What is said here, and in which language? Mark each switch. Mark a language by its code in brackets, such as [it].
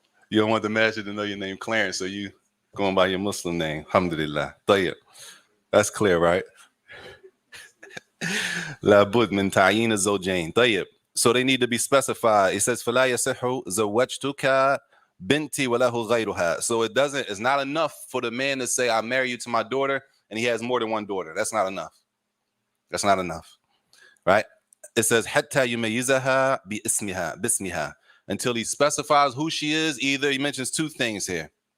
[en] You don't want the master to know your name Clarence, so you going by your Muslim name. Alhamdulillah. That's clear, right? [ar] لابد من تعيين الزوجين. طيب. [en] So they need to be specified. It says [ar] فلا يصح زوجتك بنتي وله غيرها. [en] So it's not enough for the man to say I marry you to my daughter and he has more than one daughter. That's not enough. That's not enough. Right? It says [ar] حتى يميزها باسمها [en] until he specifies who she is. Either he mentions 2 things here.